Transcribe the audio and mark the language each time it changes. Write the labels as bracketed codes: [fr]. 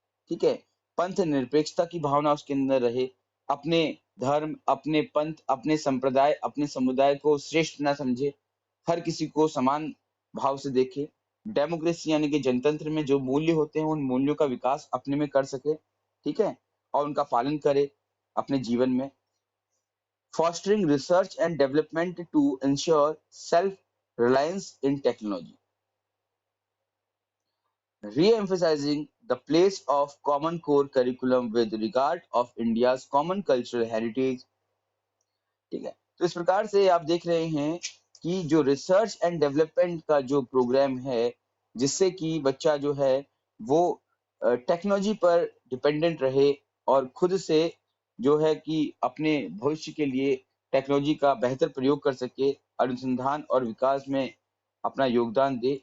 [hi] ठीक है, पंथ निरपेक्षता की भावना उसके अंदर रहे, अपने धर्म, अपने पंथ, अपने संप्रदाय, अपने समुदाय को श्रेष्ठ ना समझे, हर किसी को समान भाव से देखे। डेमोक्रेसी यानी कि जनतंत्र में जो मूल्य होते हैं उन मूल्यों का विकास अपने में कर सके, ठीक है, और उनका पालन करे अपने जीवन में। [en] fostering research and development to ensure self-reliance in technology, re-emphasizing the place of common core curriculum with regard of India's common cultural heritage। [hi] ठीक है, तो इस प्रकार से आप देख रहे हैं कि जो रिसर्च एंड डेवलपमेंट का जो प्रोग्राम है, जिससे कि बच्चा जो है वो टेक्नोलॉजी पर डिपेंडेंट रहे और खुद से जो है कि अपने भविष्य के लिए टेक्नोलॉजी का बेहतर प्रयोग कर सके, अनुसंधान और विकास में अपना योगदान दे।